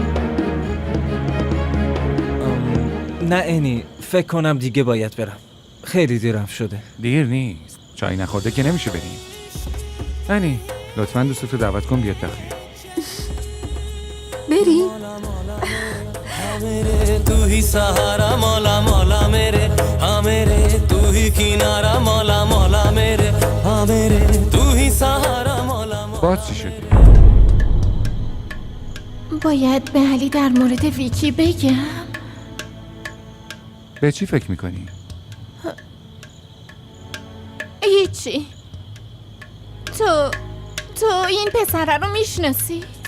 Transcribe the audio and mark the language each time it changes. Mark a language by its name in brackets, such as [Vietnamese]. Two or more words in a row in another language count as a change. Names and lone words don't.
[Persian] نه اینی فکر کنم دیگه باید برم. خیلی دیرم شده. دیر نیست، چای نخورده که نمیشه بریم. نانی لطفاً دوستتو دعوت کن بیاد داخل. بریم. [Hindi] तू ही सहारा मौला मौला मेरे हाँ मेरे तू ही किनारा मौला मौला मेरे हाँ मेरे तू ही सहारा मौला [Persian] باز چی شده؟ باید به علی در مورد ویکی بگم. به چی فکر میکنی؟ هیچی. تو این پسره رو میشناسی؟